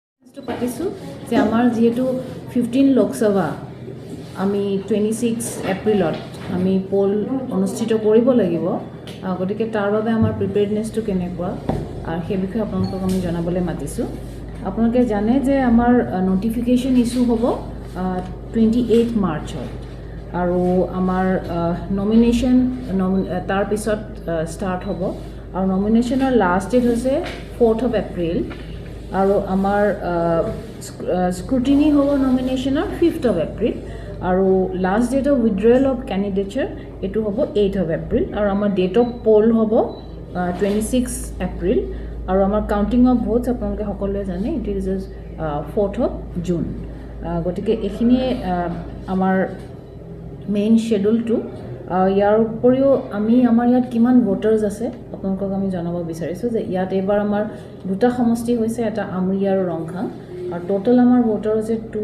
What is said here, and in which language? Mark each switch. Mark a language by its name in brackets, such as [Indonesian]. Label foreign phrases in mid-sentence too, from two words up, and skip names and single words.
[Assamese] তো পাতিছো যে আমাৰ যেহেতু 15 Lok Sabha আমি 26 এপ্ৰিলত আমি পোল অনুষ্ঠিত কৰিব লাগিব গতিকে তাৰ বাবে আমাৰ প্ৰিপেয়াৰনেছটো কেনেকুৱা আৰু সেই বিষয়ে আপোনালোকক আমি জনাবলৈ মাতিছো আপোনালোকে জানে যে আমাৰ [English] notification issue [Assamese] হ'ব 28 মাৰ্চত আৰু আমাৰ নমিনেশন তাৰ পিছত ষ্টাৰ্ট হ'ব আৰু নমিনেশনৰ [English] last date [Assamese] হৈছে [English] 4th of April [Assamese] আৰু আমাৰ স্ক্ৰুটিনি হ'ব নমিনেশনৰ 5th of April আৰু [English] last date of withdrawal of candidatesৰ [Assamese] এটো হ'ব [English] 8th of April [Assamese] আৰু আমাৰ [English] date of poll [Assamese] হ'ব 26 April আৰু আমাৰ [English] counting of votes [Assamese] আপোনালোকে সকলোৱে জানে [English] it is 4th of June [Assamese] গতিকে এখিনি আমাৰ [English] main scheduleটো [Assamese] ইয়াৰ উপৰিও আমি আমাৰ ইয়াত কিমান ভোটাৰ্স আছে আপোনালোকক আমি জনাব বিচাৰিছো যে ইয়াত এবাৰ আমাৰ দুটা সমষ্টি হৈছে এটা আমৰি আৰু ৰংখাং আৰু টোটাল আমাৰ ভোটাৰ আছে